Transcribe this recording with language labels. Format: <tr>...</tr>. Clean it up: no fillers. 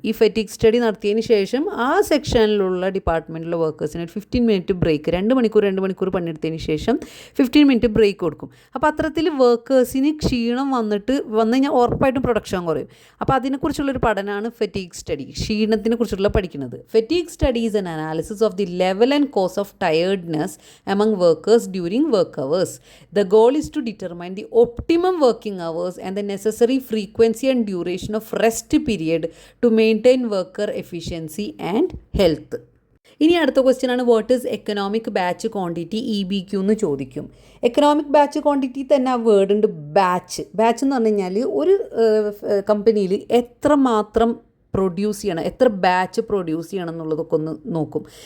<ml>ഈ fatigue study നടത്തിയതിന് ശേഷം ആ സെക്ഷനിലുള്ള ഡിപ്പാർട്ട്മെൻറ്റിലെ വർക്കേഴ്സിന് ഒരു 15 മിനിറ്റ് ബ്രേക്ക്, 2 മണിക്കൂർ പണിയെടുത്തതിന് ശേഷം 15 മിനിറ്റ് ബ്രേക്ക് കൊടുക്കും. അപ്പോൾ അത്തരത്തിൽ വർക്കേഴ്സിന് ക്ഷീണം വന്നു കഴിഞ്ഞാൽ ഉറപ്പായിട്ടും പ്രൊഡക്ഷൻ കുറയും. അപ്പോൾ അതിനെക്കുറിച്ചുള്ളൊരു പഠനമാണ് ഫെറ്റിക് സ്റ്റഡി, ക്ഷീണത്തിനെ കുറിച്ചുള്ള പഠിക്കുന്നത്.</ml> <en>Fatigue study is an analysis of the level and cause of tiredness among workers during work hours. The goal is to determine the optimum working hours and the necessary frequency and duration of rest period to maintain worker efficiency and health.</en> <ml>ഇനി അടുത്ത question ആണ്</ml> <en>what is economic batch quantity,</en> <ml>EBQ എന്ന് ചോദിക്കും. Economic batch quantity തന്നെ ആ word ഉണ്ട്, batch എന്ന് പറഞ്ഞു കഴിഞ്ഞാൽ ഒരു കമ്പനിയിൽ എത്രമാത്രം പ്രൊഡ്യൂസ് ചെയ്യണം, എത്ര ബാച്ച് പ്രൊഡ്യൂസ് ചെയ്യണം എന്നുള്ളതൊക്കെ ഒന്ന് നോക്കും.</ml>